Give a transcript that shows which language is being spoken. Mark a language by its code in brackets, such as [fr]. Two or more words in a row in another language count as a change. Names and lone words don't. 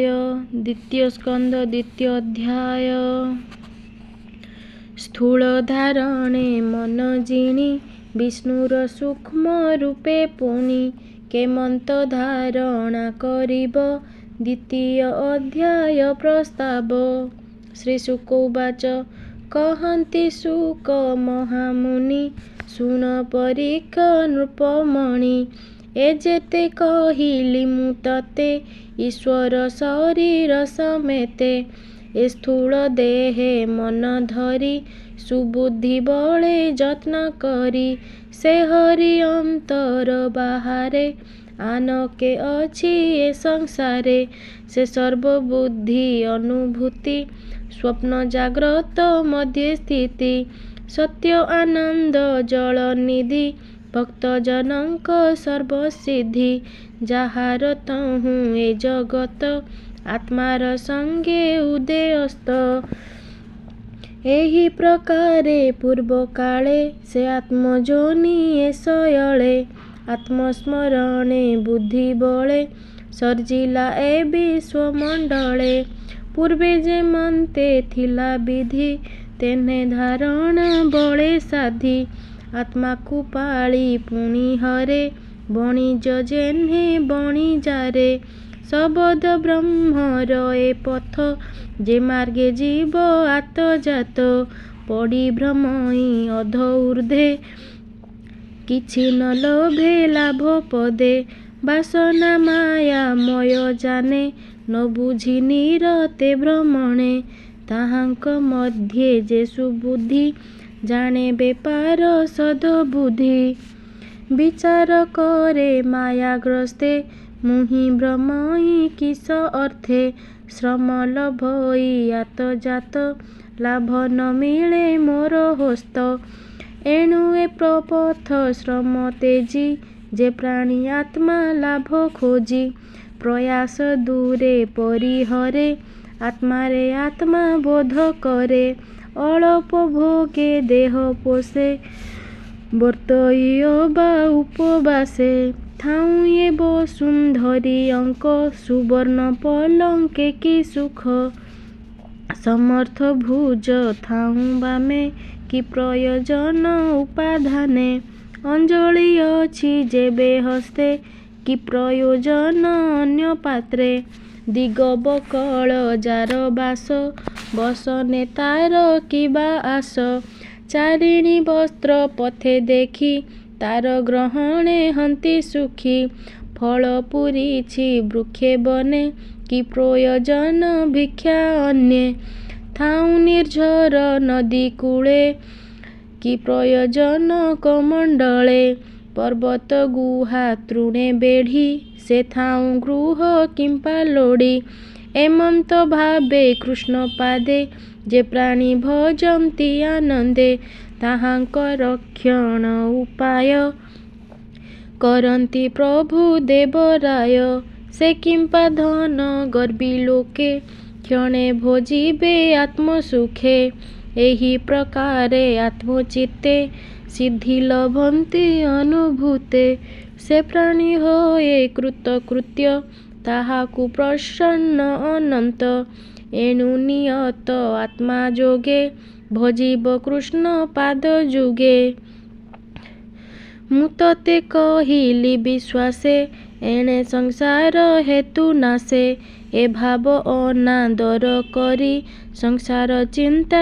[or] ଦ୍ୱିତୀୟ ସ୍କନ୍ଦ ଦ୍ୱିତୀୟ ଅଧ୍ୟାୟ। ସ୍ଥୂଳ ଧାରଣେ ମନ ଜିଣି ବିଷ୍ଣୁର ସୂକ୍ଷ୍ମ ରୂପେ ପୁନି କେମନ୍ତ ଧାରଣା କରିବ। ଦ୍ୱିତୀୟ ଅଧ୍ୟାୟ ପ୍ରସ୍ତାବ। ଶ୍ରୀ ଶୁକ ଉବାଚ କହନ୍ତି ଶୁକ ମହାମୁନି ଶୁଣ ପରୀକ୍ଷ ନୃପମଣି ଏ ଯେତେ କହିଲି ମୁ ତତେ ଈଶ୍ୱର ଶରୀର ସମେତେ ଏ ସ୍ଥୂଳ ଦେହେ ମନ ଧରି ସୁବୁଦ୍ଧି ବଳେ ଯତ୍ନ କରି ସେ ହରି ଅନ୍ତର ବାହାରେ ଆନକେ ଅଛି ଏ ସଂସାରେ ସେ ସର୍ବବୁଦ୍ଧି ଅନୁଭୂତି ସ୍ୱପ୍ନ ଜାଗ୍ରତ ମଧ୍ୟ ସ୍ଥିତି ସତ୍ୟ ଆନନ୍ଦ ଜଳ ନିଧି ଭକ୍ତ ଜନକ ସର୍ବସିଦ୍ଧି ଯାହାର ତହୁ ଏ ଜଗତ ଆତ୍ମାର ସଙ୍ଗେ ଉଦୟସ୍ତ ଏହି ପ୍ରକାରେ ପୂର୍ବ କାଳେ ସେ ଆତ୍ମଯୋନି ଏ ଶୟଳେ ଆତ୍ମସ୍ମରଣେ ବୁଦ୍ଧି ବଳେ ସର୍ଜିଲା ଏ ବିଶ୍ୱମଣ୍ଡଳେ ପୂର୍ବେ ଯେମନ୍ତେ ଥିଲା ବିଧି ତେନେ ଧାରଣା ବଳେ ସାଧି ଆତ୍ମା କୋ ପାଳି ପୁନି ହରେ ବଣିଜ ଯେନ୍ହେ ବଣିଜାରେ ସବଦ ବ୍ରହ୍ମର ଏ ପଥ ଯେ ମାର୍ଗେ ଜୀବ ଆତ ଜାତ ପଡ଼ି ଭ୍ରମଇ ଅଧ ଊର୍ଦ୍ଧ୍ୱେ କିଛି ନ ଲୋଭେ ଲାଭ ପଦେ ବାସନା ମାୟା ମୟ ଜାଣେ ନ ବୁଝି ନିରତେ ଭ୍ରମଣେ ତାହାଙ୍କ ମଧ୍ୟେ ଯେ ସୁବୁଦ୍ଧି ଜାଣେ ବେପାର ସଦବୁଦ୍ଧି ବିଚାର କରେ ମାୟାଗ୍ରସ୍ତେ ମୁହି ଭ୍ରମଇ କିସ ଅର୍ଥେ ଶ୍ରମ ଲଭଇ ଆତ ଜାତ ଲାଭ ନ ମିଳେ ମୋର ହସ୍ତ ଏଣୁ ଏ ପ୍ରପଥ ଶ୍ରମ ତେଜି ଯେ ପ୍ରାଣୀ ଆତ୍ମା ଲାଭ ଖୋଜି ପ୍ରୟାସ ଦୂରେ ପରିହରେ ଆତ୍ମାରେ ଆତ୍ମା ବୋଧ କରେ ଅଳ୍ପ ଭୋଗେ ଦେହ ପୋଷେ ବର୍ତ୍ତୟ ବା ଉପବାସେ ଥାଉ ଯେ ବସୁନ୍ଧରୀ ଅଙ୍କ ସୁବର୍ଣ୍ଣ ପଲଙ୍କେ କି ସୁଖ ସମର୍ଥ ଭୁଜ ଥାଉ ବାମେ କି ପ୍ରୟୋଜନ ଉପାଧାନେ ଅଞ୍ଜଳି ଅଛି ଯେବେ ହସ୍ତେ କି ପ୍ରୟୋଜନ ଅନ୍ୟ ପାତ୍ରେ ଦିଗ ବକଳ ଯାର ବାସ ବସନେ ତାର କିବା ଆସ ଚାରିଣୀ ବସ୍ତ୍ର ପଥେ ଦେଖି ତାର ଗ୍ରହଣେ ହନ୍ତି ସୁଖୀ ଫଳ ପୂରିଛି ବୃକ୍ଷେ ବନେ କି ପ୍ରୟୋଜନ ଭିକ୍ଷା ଅନ୍ୟେ ଥାଉ ନିର୍ଝର ନଦୀ କୂଳେ କି ପ୍ରୟୋଜନ କମଣ୍ଡଳେ ପର୍ବତ ଗୁହା ତୃଣେ ବେଢ଼ି ସେ ଥାଉ ଗୃହ କିମ୍ପା ଲୋଡ଼ି ଏମନ୍ତ ଭାବେ କୃଷ୍ଣ ପାଦେ ଯେ ପ୍ରାଣୀ ଭଜନ୍ତି ଆନନ୍ଦେ ତାହାଙ୍କ ରକ୍ଷଣ ଉପାୟ କରନ୍ତି ପ୍ରଭୁ ଦେବରାୟ ସେ କିମ୍ପା ଧନ ଗର୍ବୀ ଲୋକେ କ୍ଷଣେ ଭୋଜିବେ ଆତ୍ମସୁଖେ ଏହି ପ୍ରକାରେ ଆତ୍ମଚିତ୍ତେ ସିଦ୍ଧି ଲଭନ୍ତି ଅନୁଭୂତେ ସେ ପ୍ରାଣୀ ହୋଏ କୃତକୃତ୍ୟ ତାହାକୁ ପ୍ରସନ୍ନ ଅନନ୍ତ ଏଣୁ ନିୟତ ଆତ୍ମା ଯୋଗେ ଭଜିବ କୃଷ୍ଣ ପାଦ ଯୁଗେ ମୁତତେ କହିଲି ବିଶ୍ୱାସେ ଏଣେ ସଂସାର ହେତୁ ନାଶେ ଏ ଭାବ ଅନାଦର କରି ସଂସାର ଚିନ୍ତା